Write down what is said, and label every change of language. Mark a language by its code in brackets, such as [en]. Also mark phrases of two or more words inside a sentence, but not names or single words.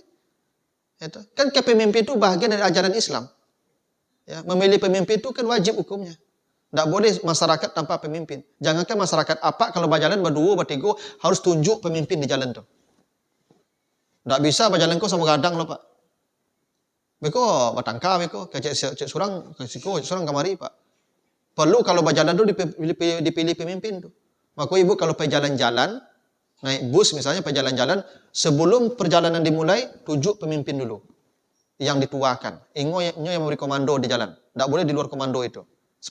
[id] Itu. Kan kepemimpinan itu bagian dari ajaran Islam. Ya, memilih pemimpin itu kan wajib hukumnya. Tidak boleh masyarakat tanpa pemimpin. Jangankan masyarakat apa kalau berjalan berdua, bertiga harus tunjuk pemimpin di jalan itu. Tidak bisa berjalan kau sama gadang loh Pak. [min] Beko batangka beko cek surang kamari Pak. [id] Perlu kalau berjalan itu dipilih pemimpin tuh. Maka ibu kalau pergi jalan-jalan naik bus misalnya pergi jalan-jalan sebelum perjalanan dimulai tunjuk pemimpin dulu. Yang dituakan. Ingo yang memberi komando di jalan. Tidak boleh di luar komando itu.